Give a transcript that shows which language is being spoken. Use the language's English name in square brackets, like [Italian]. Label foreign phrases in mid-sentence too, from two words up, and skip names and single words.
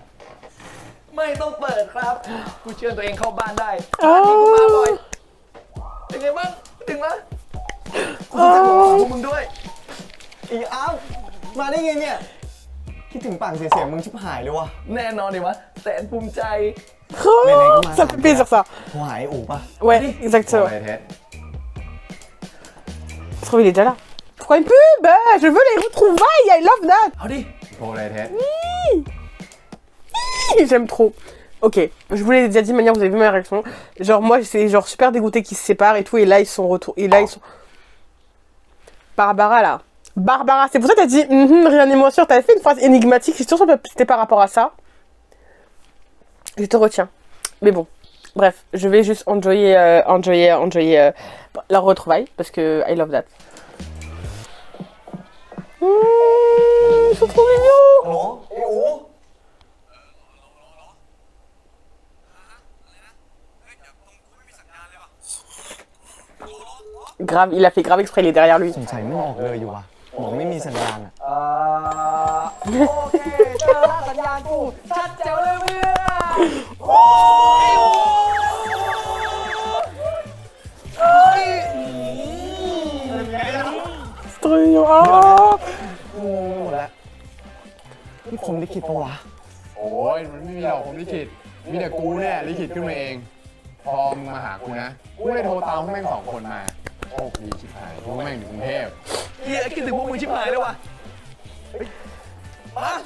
[Thai] ไม่ต้องเปิดครับ กูเชื่อตัวเองเข้าบ้านได้ อ๋อ นี่กูมาบ่อยเป็นไงบ้างถึงแล้วกูจะบอกพวกมึงด้วย อีอ้าวมาได้ไงเนี่ย คิดถึงปากเสียๆมึงชิบหายเลยวะ แน่นอนดิวะแสนภูมิใจ [French] Ça fait plaisir ça. [Thai] โทรหาไอ้อู๋ป่ะ [French] Ouais, [Thai] โอ้ [French] exactement. [Thai] ยเท็ด [French] Je trouve il est déjà là. Pourquoi une pub? Je veux les retrouvailles, [English] I love that. [Thai] เอาดิ โทรเลยเท็ด [French] J'aime trop. Ok, je vous l'ai déjà dit de manière, vous avez vu ma réaction. Genre moi c'est genre super dégoûté qu'ils se séparent et tout, et là ils sont retour, et là ils sont. Barbara là. Barbara, c'est pour ça que t'as dit rien n'est moins sûr. T'avais fait une phrase énigmatique. Je suis sûre que c'était par rapport à ça. Je te retiens. Mais bon, bref, je vais juste enjoyer leur retrouvaille parce que [English] I love that. [French] Ils sont trop mignons. [Thai] ฮัลโหลไอ้อู๋ [French] Grave, il a fait grave exprès, il est derrière lui. [Thai] สงสัยไม่ออกเลยอยู่ว่ะบอกไม่มีสัญญาณอ่ะ โอเคเจอละสัญญาณกูชัดแจ๋วเลยเพื่อน [French] C'est trop mignon. Ah. [Thai] งงหมดแล้วนี่ผมลิขิตปะวะ โอ้ยมันไม่มีหรอกผมลิขิตมีแต่กูเนี่ยลิขิตขึ้นมาเอง พอมึงมาหากูนะ กูเลยโทรตามพวกแม่งสองคนมาโชคดีชิบหายพวกแม่งอยู่กรุงเทพ เฮียคิดถึงพวกมึงชิบหายเลยว่ะมา